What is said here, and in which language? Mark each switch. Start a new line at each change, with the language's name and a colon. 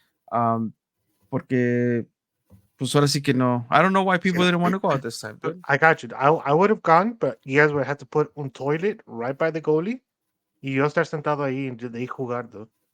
Spanish: Um, porque pues ahora sí que no.
English: I don't know why people didn't want to go out this time, dude. I got you. I would have gone, but you guys would have to put un toilet right by the goalie.
Spanish: Y yo estar sentado ahí y de ahí jugar, dude.